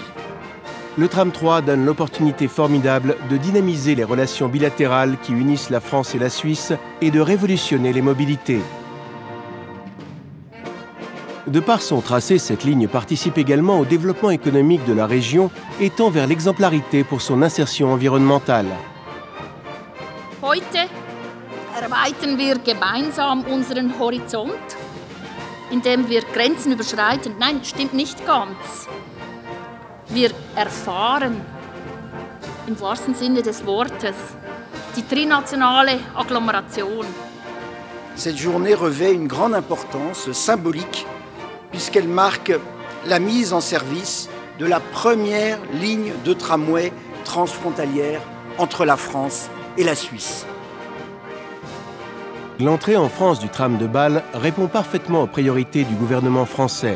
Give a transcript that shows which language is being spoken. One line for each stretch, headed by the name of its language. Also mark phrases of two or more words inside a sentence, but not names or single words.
French: Le tram 3 donne l'opportunité formidable de dynamiser les relations bilatérales qui unissent la France et la Suisse et de révolutionner les mobilités. De par son tracé, cette ligne participe également au développement économique de la région et tend vers l'exemplarité pour son insertion environnementale.
German: Heute erweitern wir gemeinsam unseren Horizont, indem wir Grenzen überschreiten. Nein, stimmt nicht ganz. Wir erfahren, im wahrsten Sinne des Wortes, die trinationale Agglomeration.
French: Cette journée revêt une grande importance symbolique puisqu'elle marque la mise en service de la première ligne de tramway transfrontalière entre la France et la Suisse. L'entrée en France du tram de Bâle répond parfaitement aux priorités du gouvernement français.